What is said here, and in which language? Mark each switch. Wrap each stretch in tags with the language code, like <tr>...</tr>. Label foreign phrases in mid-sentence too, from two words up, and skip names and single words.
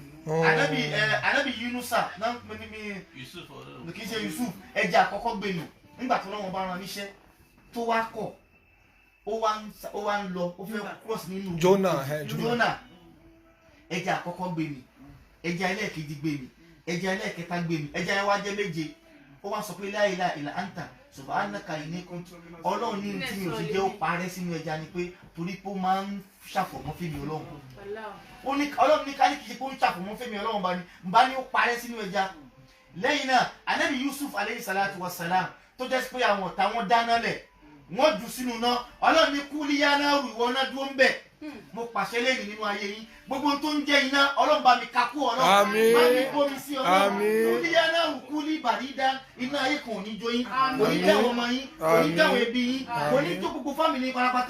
<yo>Ànábì Yunusa náà kì í ṣe Yusuf ẹja àkọ́kọ́ gbé mì nígbà tó lọ́wọ́ bá rán níṣẹ́ tó wá kọ̀ ó wá ń lọ ó fẹ́ cross nínú Jonah ẹja àkọ́kọ́ gbé mì ẹja ẹlẹ́ẹ̀kejì gbé mì ẹja ẹlẹ́ẹ̀kẹta gbé mì ẹja ẹ wá jẹ́ méje ó wá sọ pé</yo> <ar>لا إله إلا أنت سبحانك إني كنت</ar> <yo>Ọlọ́run ní tí mi ò fi jẹ́ ó parẹ́ sínú ẹja ni pé torí pé ó máa ń ṣàfọ̀mọ́ fẹ́mi Ọlọ́run Ọlọ́run ní kárí kìí ṣe pé ó ń ṣàfọ̀mọ́ fẹ́mi Ọlọ́run bá ní ó parẹ́ sínú ẹja. Lẹ́yìn náà Ànábì Yusuf</yo> <ar>عليه الصلاة والسلام</ar> <yo>tó jẹ́ pé àwọn ọ̀tá wọn dáná lẹ̀ wọ́n jù sínú náà Ọlọ́run ní kúlí yá náà rù ìwọ náà dúró ń bẹ̀ mo pàṣẹ lẹ́yìn nínú ayé yín gbogbo tó ń jẹ́ iná Ọlọ́run bá mi kakú Ọlọ́run bá mi bomi sí Ọlọ́run kúlí yá náà rù kúlí bàrídá iná ayé kan ò ní jó yín kò ní jẹ́ àwọn ọmọ yín kò ní jẹ́ àwọn ẹbí yín kò ní jó gbogbo fámìlì pátápátá.</yo>